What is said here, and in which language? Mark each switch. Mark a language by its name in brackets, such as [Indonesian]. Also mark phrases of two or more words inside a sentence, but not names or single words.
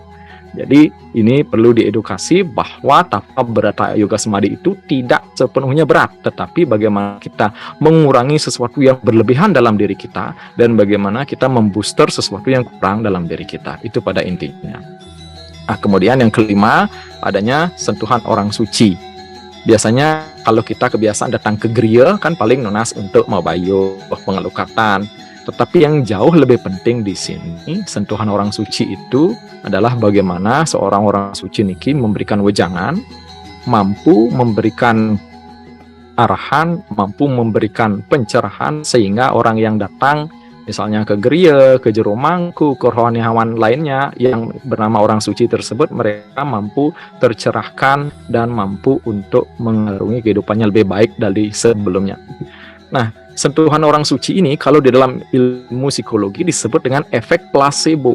[Indonesian] Jadi ini perlu diedukasi bahwa tapa, brata, yoga, samadhi itu tidak sepenuhnya berat, tetapi bagaimana kita mengurangi sesuatu yang berlebihan dalam diri kita, dan bagaimana kita membooster sesuatu yang kurang dalam diri kita. Itu pada intinya. Nah, kemudian yang kelima, adanya sentuhan orang suci. Biasanya kalau kita kebiasaan datang ke gereja kan paling nunas untuk mabayuh, pengelukatan. Tetapi yang jauh lebih penting di sini, sentuhan orang suci itu adalah bagaimana seorang orang suci niki memberikan wejangan, mampu memberikan arahan, mampu memberikan pencerahan, sehingga orang yang datang misalnya ke gereja, ke jero mangku, ke rohaniawan lainnya yang bernama orang suci tersebut, mereka mampu tercerahkan dan mampu untuk mengarungi kehidupannya lebih baik dari sebelumnya. Nah, sentuhan orang suci ini kalau di dalam ilmu psikologi disebut dengan efek placebo.